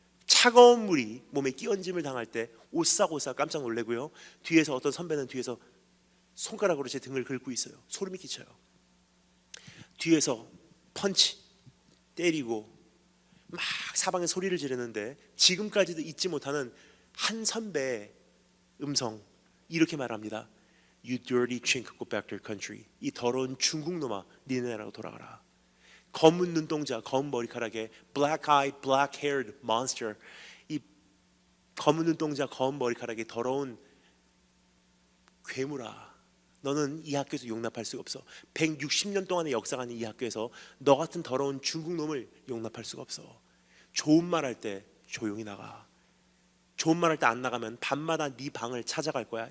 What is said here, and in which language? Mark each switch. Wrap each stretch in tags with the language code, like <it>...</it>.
<ko>차가운 물이 몸에 끼얹음을 당할 때 오싹오싹 깜짝 놀래고요, 뒤에서 어떤 선배는 뒤에서 손가락으로 제 등을 긁고 있어요. 소름이 끼쳐요. 뒤에서 펀치 때리고 막 사방에 소리를 지르는데, 지금까지도 잊지 못하는 한 선배의 음성, 이렇게 말합니다.</ko> <en>You dirty chink, go back to your country.</en> <ko>이 더러운 중국 놈아, 니네 나라로 돌아가라. 검은 눈동자, 검은 머리카락에</ko> <en>black eye, black haired monster.</en> <ko>이 검은 눈동자, 검은 머리카락에 더러운 괴물아, 너는 이 학교에서 용납할 수가 없어. 160년 동안의 역사가 있는 이 학교에서 너 같은 더러운 중국 놈을 용납할 수가 없어. 좋은 말 할 때 조용히 나가. 좋은 말 할 때 안 나가면 밤마다 네 방을 찾아갈 거야.</ko>